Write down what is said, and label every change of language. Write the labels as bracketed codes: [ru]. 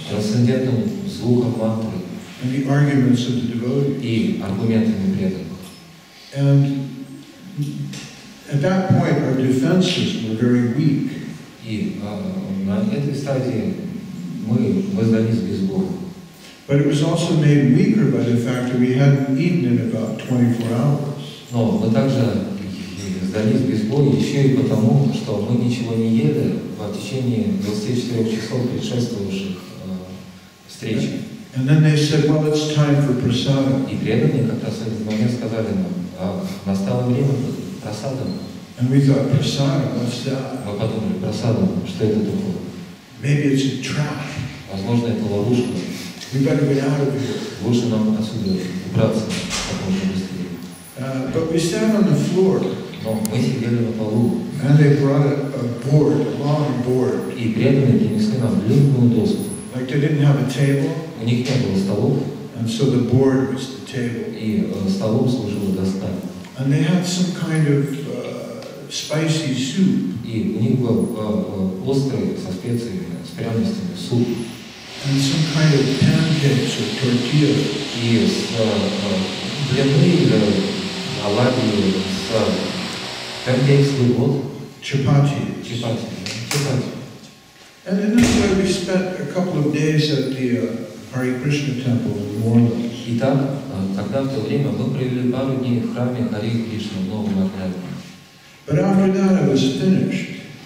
[ru] Трансцендентным звуком мантры. [en] And the arguments of the devotees. [ru] И аргументами преданных. [en] And at that point, our defenses were very weak. [ru] И на этой стадии мы сдались без боя. [en] But it was also made weaker by the fact that we hadn't eaten in about 24 hours. [ru] Но мы также сдались без боя еще и потому, что мы ничего не ели в течение 24 часов предшествовавших встречи. [en] And then they said, well, it's time for prasada. [ru] И преданные как раз в этот момент сказали нам: настало время просада. [en] And we thought, prasada, what's that? [ru] Мы подумали: просада, что это такое? [en] Maybe it's a trap. [ru] Возможно, это ловушка. [en] We better get out of here. [ru] Лучше нам отсюда убраться как можно быстрее. [en] But we sat on the floor. [ru] Но мы сидели на полу. [en] And they brought a board, a long board. [ru] И преданные принесли нам длинную доску. [en] Like they didn't have a table. [ru] У них не было столов. [en] And so the board was the table. [ru] И столом служила доска. [en] And they had some kind of spicy soup. [ru] И у них был острый, со специями, с пряностями суп. [en] And some kind of pancakes or tortillas. [ru] И с блины или оладьи с [en] pancakes with what? Chapati. Chapati. And in this way we spent a couple of days at the Hare Krishna temple in New Orleans. [ru] Итак, тогда в то время мы провели пару дней в храме Харе Кришны в Новом Орлеане. [en] But after that I was finished.